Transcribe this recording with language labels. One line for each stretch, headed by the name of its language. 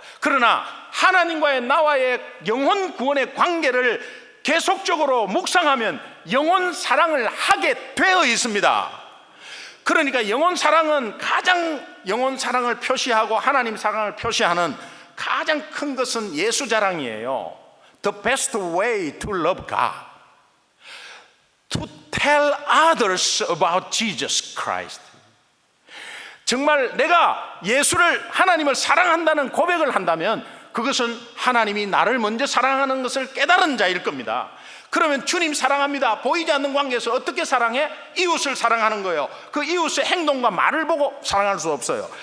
Korean: 그러나 하나님과의 나와의 영혼 구원의 관계를 계속적으로 묵상하면 영혼 사랑을 하게 되어 있습니다. 그러니까 영혼 사랑은 가장 영혼 사랑을 표시하고 하나님 사랑을 표시하는 가장 큰 것은 예수 자랑이에요.
English: The best way to love God, to tell others about Jesus Christ.
Korean: 정말 내가 예수를, 하나님을 사랑한다는 고백을 한다면 그것은 하나님이 나를 먼저 사랑하는 것을 깨달은 자일 겁니다. 그러면 주님 사랑합니다, 보이지 않는 관계에서 어떻게 사랑해? 이웃을 사랑하는 거예요. 그 이웃의 행동과 말을 보고 사랑할 수 없어요.